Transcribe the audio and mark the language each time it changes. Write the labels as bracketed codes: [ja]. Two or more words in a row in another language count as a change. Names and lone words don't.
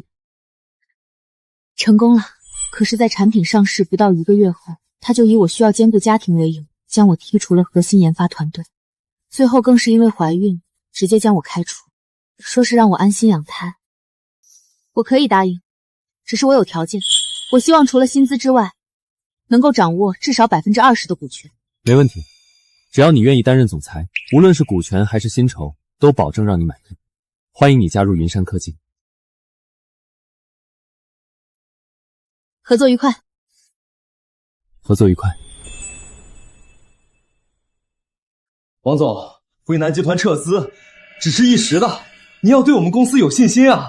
[zh] 成功了，可是在產品上市不到1個月後，他就以我需要兼顧家庭為由，將我踢出了核心研發團隊。最後更是因為懷孕，直接將我開除，說是讓我安心養胎。我可以答應，只是我有條件，我希望除了薪資之外，能夠掌握至少20%的股權。没問題，只要你愿意担任总裁，无论是股权还是薪酬，都保证讓你滿意。歡迎你加入雲山科技。合作愉快。合作愉快。王总，辉南集团撤资只是一时的，你要对我们公司有信心啊！